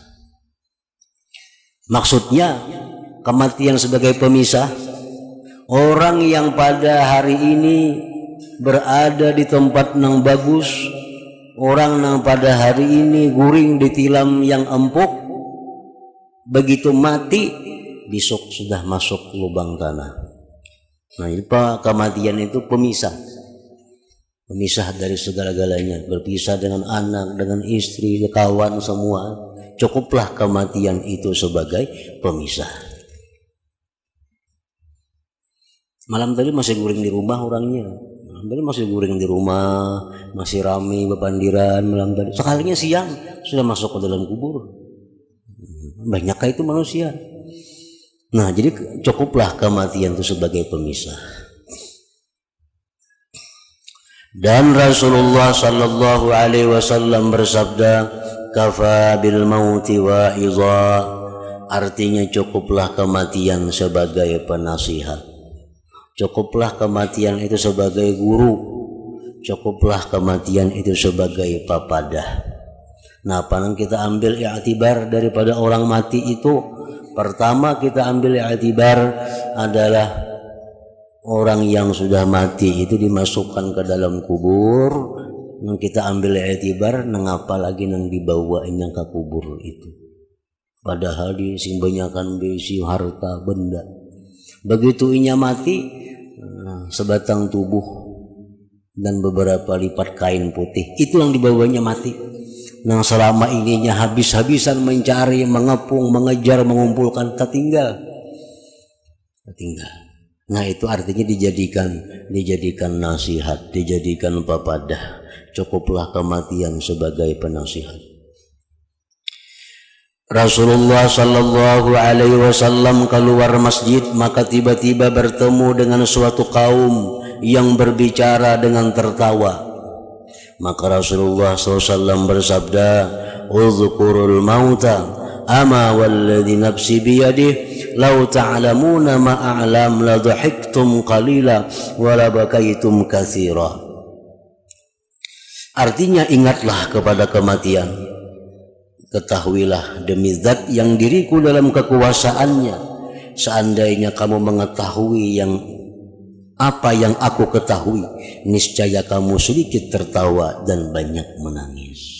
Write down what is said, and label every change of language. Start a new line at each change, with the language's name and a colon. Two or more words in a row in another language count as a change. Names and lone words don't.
Indonesian: Maksudnya kematian sebagai pemisah, orang yang pada hari ini berada di tempat yang bagus, orang yang pada hari ini guring di tilam yang empuk, begitu mati besok sudah masuk lubang tanah. Nah, ini kematian itu pemisah, pemisah dari segala-galanya, berpisah dengan anak, dengan istri, kawan semua. Cukuplah kematian itu sebagai pemisah. Malam tadi masih guring di rumah orangnya. Tadi masih guring di rumah, masih ramai bepandiran malam tadi. Sekalinya siang sudah masuk ke dalam kubur. Banyakkah itu manusia? Nah, jadi cukuplah kematian itu sebagai pemisah. Dan Rasulullah
Arabic: صلى الله عليه وسلم
Indonesian: bersabda,
Arabic: كفى بالموت واعظا.
Indonesian: Artinya cukuplah kematian sebagai penasihat. Cukuplah kematian itu sebagai guru. Cukuplah kematian itu sebagai papadah. Nah, panang kita ambil i'tibar daripada orang mati itu, pertama kita ambil i'tibar adalah orang yang sudah mati itu dimasukkan ke dalam kubur.
Banjar: Nang kita ambil i'tibar nang apa lagi nang dibawa yang ke kubur itu.
Indonesian: Padahal disimbanyakan besi harta benda. Begitu inya mati, sebatang tubuh dan beberapa lipat kain putih itu yang dibawanya mati. Nah, selama ininya habis-habisan mencari, mengepung, mengejar, mengumpulkan, tertinggal. Nah, itu artinya dijadikan nasihat, dijadikan papadah. Cukuplah kematian sebagai penasihat. Rasulullah
Arabic: صلى الله عليه وسلم
Indonesian: keluar masjid, maka tiba-tiba bertemu dengan suatu kaum yang berbicara dengan tertawa. Maka Rasulullah SAW bersabda,
Arabic: "اذكروا الموت أما والذي نفسي بيده لو تعلمون ما أعلم لضحكتم قليلا ولبكيتم كثيرا."
Indonesian: Artinya, ingatlah kepada kematian. Ketahuilah demi zat yang diriku dalam kekuasaannya, seandainya kamu mengetahui apa yang aku ketahui, niscaya kamu sedikit tertawa dan banyak menangis.